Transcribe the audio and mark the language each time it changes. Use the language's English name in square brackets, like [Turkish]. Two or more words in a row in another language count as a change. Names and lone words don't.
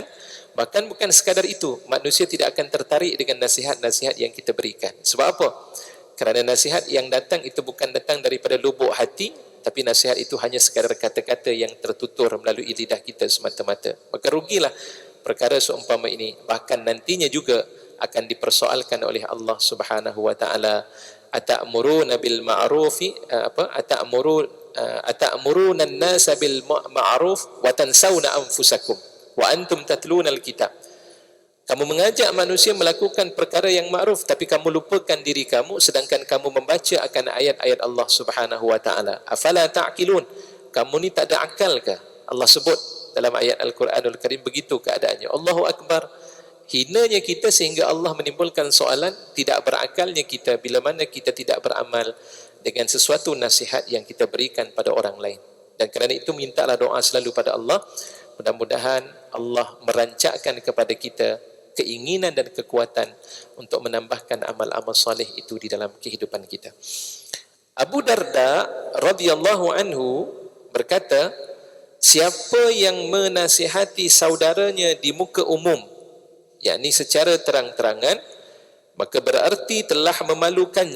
[Malay] Bahkan bukan sekadar itu, manusia tidak akan tertarik dengan nasihat-nasihat yang kita berikan. Sebab apa? Kerana nasihat yang datang itu bukan datang daripada lubuk hati, tapi nasihat itu hanya sekadar kata-kata yang tertutur melalui lidah kita semata-mata. Maka rugilah perkara seumpama ini. Bahkan nantinya juga akan dipersoalkan oleh Allah [Arabic] سبحانه وتعالى. أتأمرون بالمعروف أتأمرون الناس بالمعروف وتنسون أنفسكم وأنتم تتلون الكتاب. [Malay] Kamu mengajak manusia melakukan perkara yang ma'ruf, tapi kamu lupakan diri kamu sedangkan kamu membaca akan ayat-ayat Allah [Arabic] سبحانه وتعالى. أفلا تعقلون? [Malay] Kamu ni tak ada akal ke? Allah sebut dalam ayat Al-Quranul Karim begitu keadaannya. [Arabic] الله أكبر. [Malay] Hinanya kita sehingga Allah menimbulkan soalan, tidak berakalnya kita bila mana kita tidak beramal dengan sesuatu nasihat yang kita berikan pada orang lain. Dan kerana itu mintalah doa selalu pada Allah, mudah-mudahan Allah merancakkan kepada kita keinginan dan kekuatan untuk menambahkan amal-amal soleh itu di dalam kehidupan kita. Abu Darda [Arabic] رضي الله عنه [Malay] berkata, siapa yang menasihati saudaranya di muka umum, yakni secara terang-terangan, maka berarti telah memalukannya.